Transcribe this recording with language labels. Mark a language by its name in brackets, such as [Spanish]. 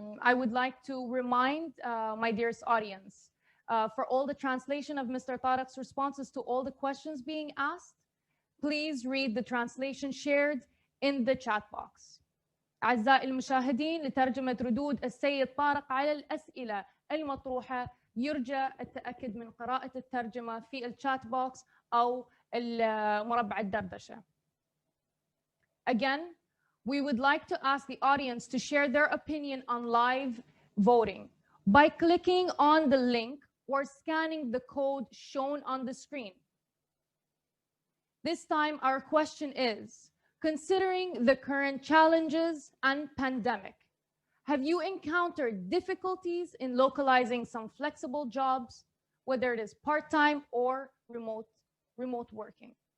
[English] I would like to remind my dearest audience, for all the translation of Mr. Tarak's responses to all the questions being asked, please read the translation shared in the chat box. [Arabic] أعزائي المشاهدين، لترجمة ردود السيد طارق على الأسئلة المطروحة يرجى التأكد من قراءة الترجمة في الشات بوكس أو مربع الدردشة. [English] Again, we would like to ask the audience to share their opinion on live voting by clicking on the link or scanning the code shown on the screen. This time, our question is, considering the current challenges and pandemic, have you encountered difficulties in localizing some flexible jobs, whether it is part-time or remote working?